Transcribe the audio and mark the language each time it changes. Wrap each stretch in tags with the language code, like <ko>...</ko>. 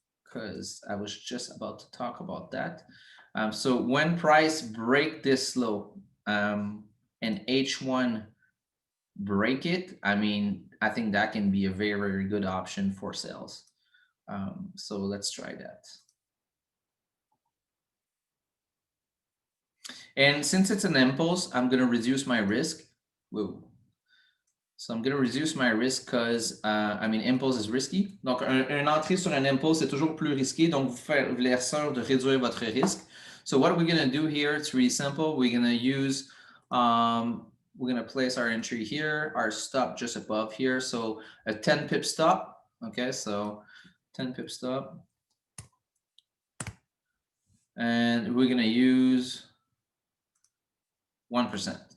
<en>because I was just about to talk about that. So when price break this low and H1 break it, I mean, I think that can be a very, very good option for sales. So let's try that. And since it's an impulse, I'm going to reduce my risk. Whoa. So I'm going to reduce my risk because, I mean, impulse is risky.</en> <fr>Donc, un entrée sur un impulse, c'est toujours plus risqué. Donc, vous voulez être sûr de réduire votre risque.</fr> <en>So what we're going to do here, it's really simple. We're going to use, we're going to place our entry here, our stop just above here. So a 10 pip stop. Okay, so 10 pip stop. And we're going to use 1%.</en>